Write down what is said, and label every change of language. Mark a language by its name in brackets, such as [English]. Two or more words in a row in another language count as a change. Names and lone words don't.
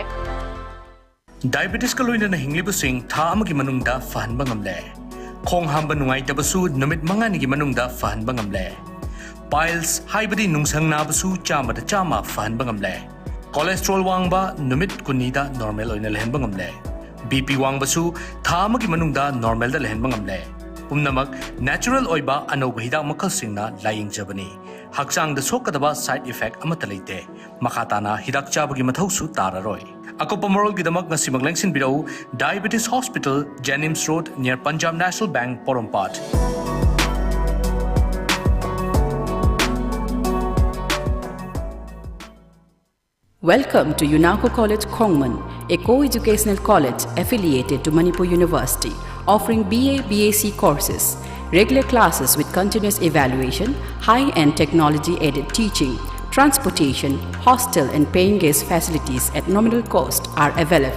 [Manipuri] Diabetes ka loina na hinglibusing tha amagi manungda fahanba ngamle khong hamba nungai tabasu numit manga nigi manungda fahanba ngamle piles haibadi nungsang na basu chama da chama fahanba ngamle cholesterol wangba numit kunida normal oina lehenba ngamle BP wangbasu tha amagi manungda normal da lehenba ngamle umnamak natural oiba anoba hidak makal singna laying jabani Hakchangda sokadaba [English] side effect [Manipuri] amata leite. Makatana hidak chabagi mathausu tararoi. Akopa moral gidamak ngasi maglengsin birau Diabetes Hospital, Jennings Road near Punjab National Bank, Porompat. [English] Welcome to UNACO College Kongman, a co-educational college affiliated to Manipur University, offering BA, BAc courses, regular classes with continuous evaluation, high-end technology-aided teaching, transportation, hostel and paying guest facilities at nominal cost are available.